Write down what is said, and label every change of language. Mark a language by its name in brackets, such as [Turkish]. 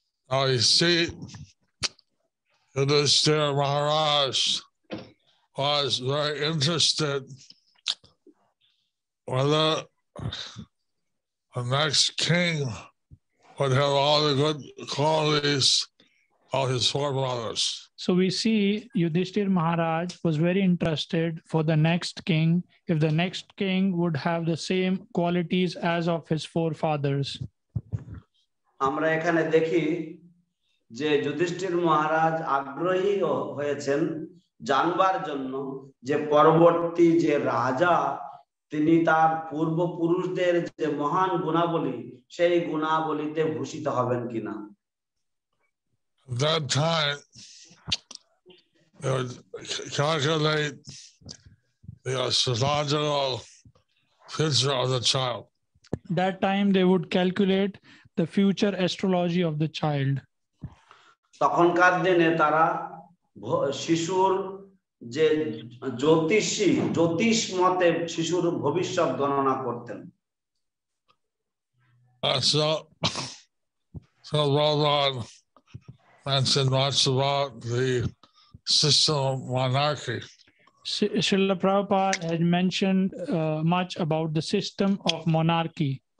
[English] Now you see, Yudhishthira Maharaj was very interested whether the next king would have all the good qualities of his forebrothers. So we see Yudhishthir Maharaj was very interested for the next king, if the next king would have the same qualities as of his forefathers. [Bangla] আমরা এখানে দেখি যে যুধিষ্ঠির মহারাজ আগ্রহী হয়েছেন জানবার জন্য যে পরবর্তী যে রাজা তিনি তার পূর্বপুরুষদের যে মহান গুণাবলী সেই গুণাবলীতে ভূষিত হবেন কিনা। [English] At that time, they would calculate the astrological future of the child. That time they would calculate the future astrology of the child. [Bangla] তখনকার দিনে তারা শিশুর যে জ্যোতিষ মতে শিশুর ভবিষ্যৎ গণনা করতেন। [English] So Bhagavan mentioned much about the system of monarchy. Srila Prabhupada had mentioned much about the system of monarchy.